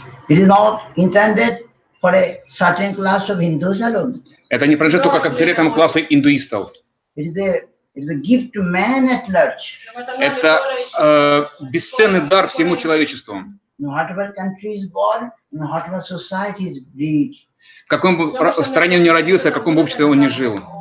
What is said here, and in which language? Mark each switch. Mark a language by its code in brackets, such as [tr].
[en] It is not intended for a certain class of Hindus alone. [ru] Это не принадлежит только конкретному классу индуистов. [en] It is a gift to man at large. [ru] Это бесценный дар всему человечеству. [en] No whatever country is born, no whatever society is breed. [ru] В каком бы стране он ни родился, в каком бы обществе он ни жил.